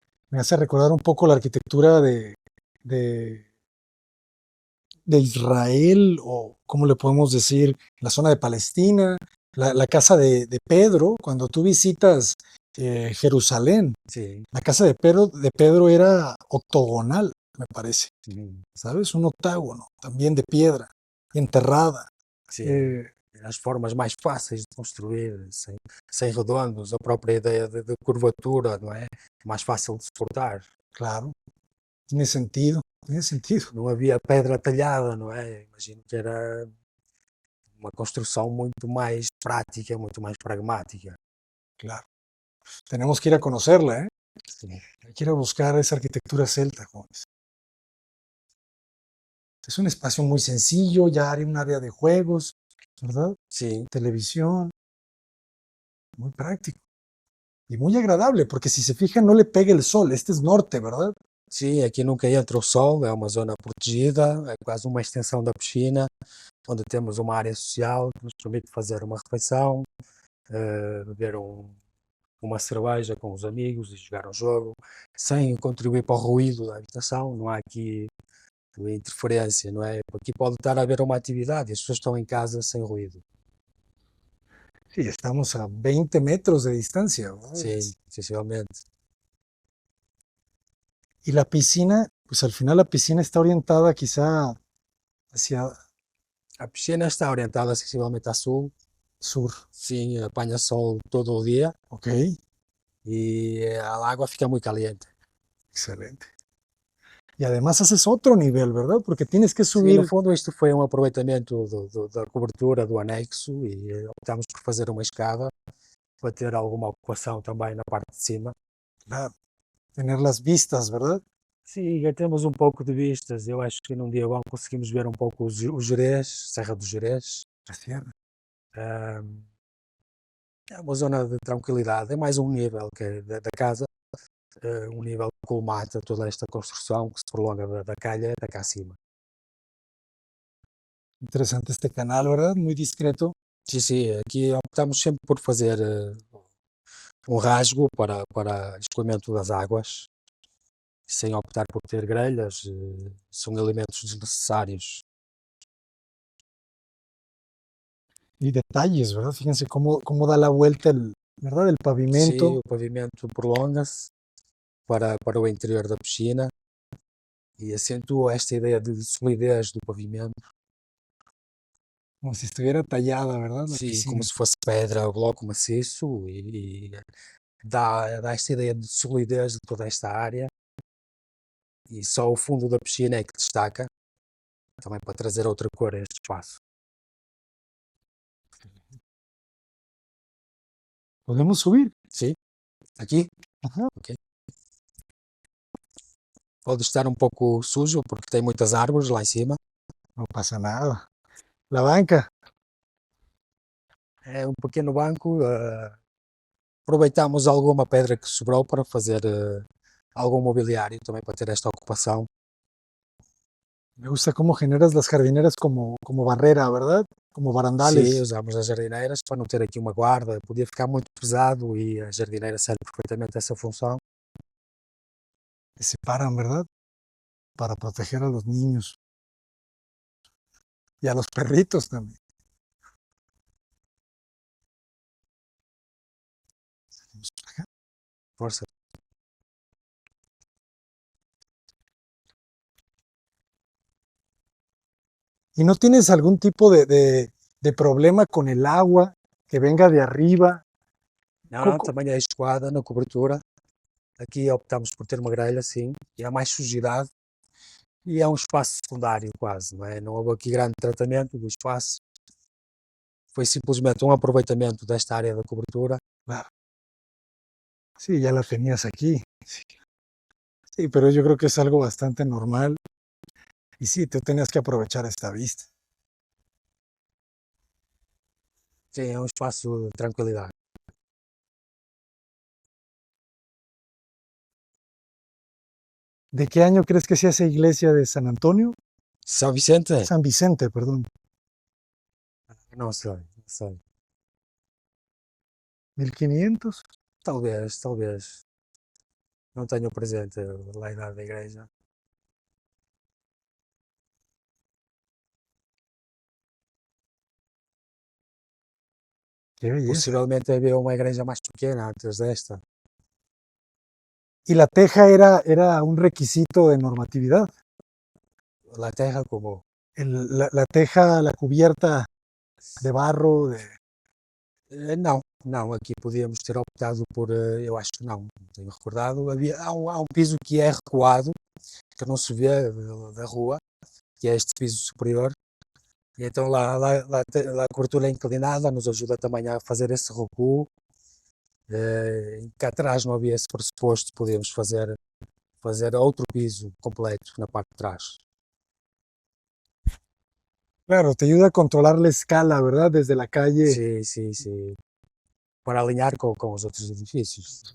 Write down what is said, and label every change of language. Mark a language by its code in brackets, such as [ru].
[es] Me hace recordar un poco la arquitectura de, de Israel, o cómo le podemos decir, la zona de Palestina, La casa de Pedro, cuando tú visitas Jerusalén, [pt] Sim, [es] la casa de Pedro era octogonal, me parece, uhum, ¿sabes? Un octágono, también de piedra, enterrada. [pt] sim. Eh, As formas mais fáceis de construir, sem redondos, a própria ideia de curvatura, não é? Mais fácil de suportar. [es] claro, tiene sentido, tiene sentido, [pt] Não havia pedra talhada, não é? Imagino que era uma construção muito mais prática, muito mais pragmática. [es] claro. Tenemos que ir a conocerla, ¿eh? [pt] Sim, [es] Hay que ir a buscar esa arquitectura celta, jóvenes. Es un espacio muy sencillo, ya hay un área de juegos, ¿verdad? [pt] sim, [es] Televisión, muy práctico y muy agradable, porque si se fijan no le pega el sol, este es norte, ¿verdad? [pt] sim, aqui nunca entra o sol, é uma zona protegida, é quase uma extensão da piscina, onde temos uma área social que nos permite fazer uma refeição, beber uma cerveja com os amigos e jogar um jogo, sem contribuir para o ruído da habitação. Não há aqui interferência, não é? Aqui pode estar a haver uma atividade e as pessoas estão em casa sem ruído. [es] Sí, estamos a 20 metros de distancia, ¿verdad? [pt] Sim, sensivelmente. [es] Y la piscina, pues al final la piscina está orientada quizá hacia [pt] A piscina está orientada sensivelmente a sul, [es] sur, [pt] sim, apanha sol todo o dia [es] ¿ok? [pt] e a água fica muito caliente. [es] Excelente. Y además haces otro nivel, ¿verdad? Porque tienes que [pt] Sim, no [es] subir. [pt] fundo isto foi um aproveitamento da cobertura do anexo e optámos por fazer uma escada para ter alguma ocupação também na parte de cima. [es] Claro, tener las vistas, ¿verdad? [pt] Sim, já temos um pouco de vistas. Eu acho que num dia bom conseguimos ver um pouco o Gerês, Serra do Gerês. [es] La sierra. [pt] Ahm, É uma zona de tranquilidade, é mais um nível que é da casa, um nível que colmata toda esta construção que se prolonga da calha até cá acima. [es] Interesante este canal, ¿verdad? Muy discreto. [pt] Sim, sim, aqui optamos sempre por fazer um rasgo para escoamento das águas, sem optar por ter grelhas, são elementos desnecessários. [es] Y detalles, ¿verdad? Fíjense cómo da la vuelta ¿verdad? El [pt] Sim, [es] pavimento. [pt] o pavimento prolonga-se para o interior da piscina e acentua esta ideia de solidez do pavimento, [es] Como si estuviera tallada, ¿verdad? La [pt] sim, como [es] piscina. [pt] se fosse pedra ou bloco maciço e dá esta ideia de solidez de toda esta área e só o fundo da piscina é que destaca, também para trazer outra cor a este espaço. [es] Podemos subir. [pt] Sim, aqui, Ajá. ok. Pode estar um pouco sujo porque tem muitas árvores lá em cima. [es] No pasa nada. La banca. [pt] É um pequeno banco. Aproveitamos alguma pedra que sobrou para fazer algum mobiliário também para ter esta ocupação. [es] Me gusta cómo generas las jardineras como barrera, ¿verdad? Como [pt] Sim, [es] barandales. [pt] usamos as jardineiras para não ter aqui uma guarda, podia ficar muito pesado e a jardineira serve perfeitamente essa função. [es] Que separan, ¿verdad? Para proteger a los niños. Y a los perritos también. [pt] Força. [es] ¿Y no tienes algún tipo de problema con el agua que venga de arriba? [pt] Não, não, também é escoada na cobertura. Aqui optamos por ter uma grelha, sim, e há mais sujidade e é um espaço secundário quase, não é? Não houve aqui grande tratamento do espaço, foi simplesmente um aproveitamento desta área da cobertura. [es] Claro. Sí, ya la tenías aquí. Sí. Sí, pero yo creo que es algo bastante normal. Y sí, tú tenías que aprovechar esta vista. [pt] Sim, é um espaço de tranquilidade. [es] ¿De qué año crees que sea esa iglesia de San Antonio? [pt] São Vicente? [es] San Vicente, perdón. [pt] Não sei, não sei. 1500. Talvez. Não tenho presente lá a idade da igreja. [es] Qué belleza. [pt] Possivelmente havia uma igreja mais pequena antes desta. [es] ¿Y la teja era un requisito de normatividad? La terra como La teja, la cubierta de barro, [pt] não, não, aqui podíamos ter optado por, eu acho que não tenho recordado, há um piso que é recuado, que não se vê da rua, que é este piso superior, e então lá a cobertura é inclinada, nos ajuda também a fazer esse recuo, cá atrás não havia esse pressuposto, podíamos fazer outro piso completo na parte de trás. [es] claro, te ayuda a controlar la escala, ¿verdad? Desde la calle. [pt] Sim, sim, sim, para alinhar com os outros edifícios.